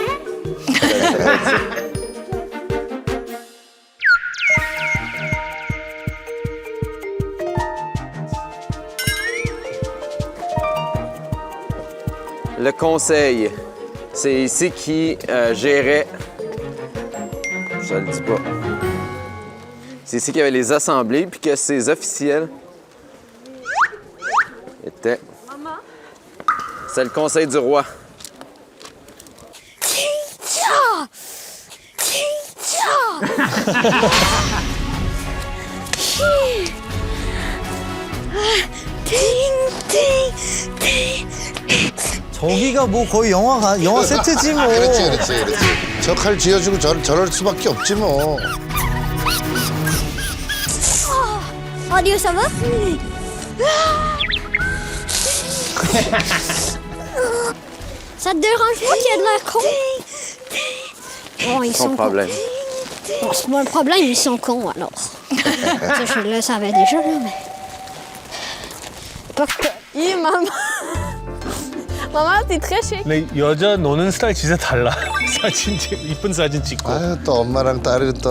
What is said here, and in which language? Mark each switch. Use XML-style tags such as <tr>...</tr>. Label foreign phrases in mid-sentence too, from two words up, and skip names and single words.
<fr>Le conseil, c'est ici qui gérait. Je le dis pas. C'est ici qu'il y avait les assemblées, puis que ces officiels étaient. C'est le conseil du roi.</fr> <ko>저기가 뭐 거의 영화 세트지 뭐. 그렇지. 저 칼 쥐어주고 저럴 수밖에 없지 뭐.</ko> <fr>Audio, ça va? Ça te dérange pas qu'il y ait de l'air con? Bon, ils Sans sont problème. cons. Bon, c'est pas un problème, ils sont cons, alors. Ça, je le savais déjà, là, mais... Pas que...</fr> <ko>이 마마. 마마,</ko> <fr>t'es très chic.</fr> <ko>근데 여자 노는 스타일 진짜 달라. 사진 이쁜 사진 찍고. 아유 또 엄마랑 딸이 또.</ko>